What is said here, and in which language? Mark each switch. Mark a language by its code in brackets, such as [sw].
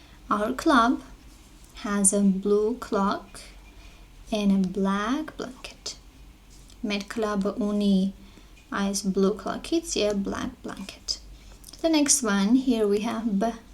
[en] Our club has a blue clock and a black blanket. [hy] Մեր club-ը ունի այս blue clock-ից և black blanket. [en] The next one, here we have br.